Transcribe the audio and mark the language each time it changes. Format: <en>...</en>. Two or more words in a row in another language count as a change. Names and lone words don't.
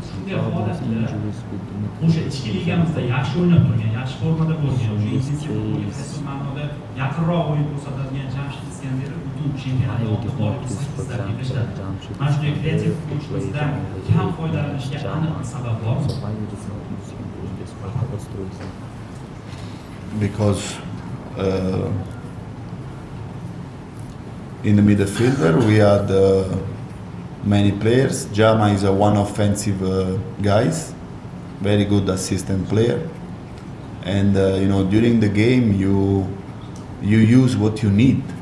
<uz>Shunday holatda o'sha ichki ligamizda yaxshi o'ynab turgan, yaxshi formada bo'lgan, o'sha intensiv o'yin ma'noda yaqinroq o'yin ko'rsatadigan Jamshid Iskandarov butun chempionat davomida borib sizlarga tashladi. Mana shunday kreativ futbolchilardan kam foydalanishga aniq sabab bormi?</uz> <en>Because in the midfielder we had many players. Jama is one offensive guys, very good assistant player, and during the game you use what you need.</en>